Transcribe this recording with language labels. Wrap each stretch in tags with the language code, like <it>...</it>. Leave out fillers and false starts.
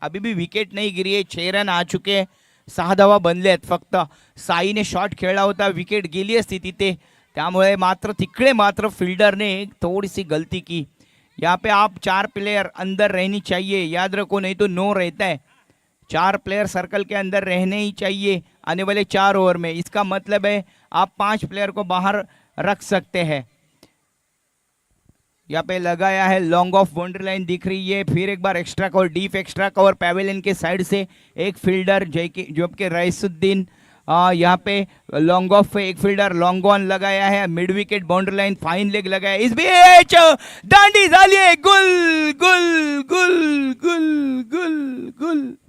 <hi>अभी भी विकेट नहीं गिरी है, 6 रन आ चुके हैं,</hi> <mr>6 धावा बनले आहेत। फक्त साईने शॉट खेळला होता, विकेट गेली असती तिथे, त्यामुळे मात्र तिकडे मात्र फील्डरने</mr> <hi>थोड़ी सी गलती की। यहाँ पे आप 4 प्लेयर अंदर रहनी चाहिए, याद रखो, नहीं तो नो रहता है। 4 प्लेयर सर्कल के अंदर रहने ही चाहिए आने वाले 4 ओवर में। इसका मतलब है आप 5 प्लेयर को बाहर रख सकते हैं। यहाँ पे लगाया है लॉन्ग ऑफ बाउंड्री लाइन दिख रही है, फिर एक बार extra cover, deep extra cover pavilion के साइड से एक फील्डर जब के रईसुद्दीन, यहाँ पे लॉन्ग ऑफ पे एक फील्डर लॉन्ग ऑन लगाया है, mid wicket boundary line fine leg लगाया है। इस बीच दांडी झाली है, गुल गुल गुल गुल गुल गुल।</hi>